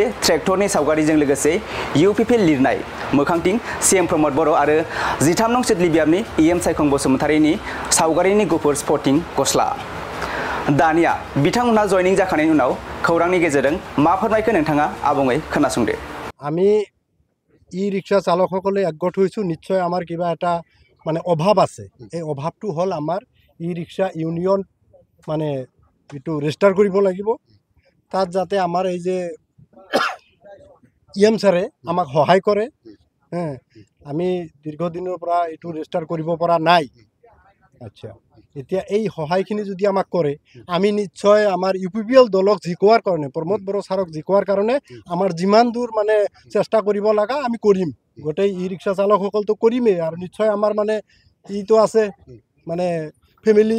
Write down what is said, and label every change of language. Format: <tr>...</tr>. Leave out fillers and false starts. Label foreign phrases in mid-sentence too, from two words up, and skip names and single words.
<brx>ट्रेक्टरनि सावगारिजों लोगोसे इउपिपिएल लिरनाय मोखांथिं सीएम प्रमद बर' आरो 13 नं सिडली बियाबनि ईएम सायखं बसुमतारीनि सावगारिनि गुफुर स्पर्टिं गस्ला दानिया बिथांमोनहा जयनिं जाखांनायनि उनाव खौरांनि गेजेरजों मा फोरमायखो नोंथाङा आबुङै खोनासंदो।</brx> <as>আমি ই-रिक्शा চালকসকলে একগোট হৈছোঁ নিশ্চয় আমাৰ কিবা এটা মানে অভাৱ আছে এই অভাৱটো হ'ল আমাৰ ই-रिक्शा ইউনিয়ন মানে এইটো ৰেজিষ্টাৰ কৰিব লাগিব তাত যাতে আমাৰ এই যে ইএম ছাৰে আমাক সহায় কৰে আমি দীৰ্ঘদিনৰ পৰা এইটো ৰেজিষ্টাৰ কৰিব পৰা নাই আচ্ছা এতিয়া এই সহায়খিনি যদি আমাক কৰে আমি নিশ্চয় আমাৰ ইউপিপিএল দলক জিকোৱাৰ কাৰণে প্ৰমোদ বড়ো ছাৰক জিকোৱাৰ কাৰণে আমাৰ যিমান দূৰ মানে চেষ্টা কৰিব লগা আমি কৰিম গোটেই ই-रिक्शा চালকসকলতো কৰিমেই আৰু নিশ্চয় আমাৰ মানে ইটো আছে মানে ফেমিলি</as>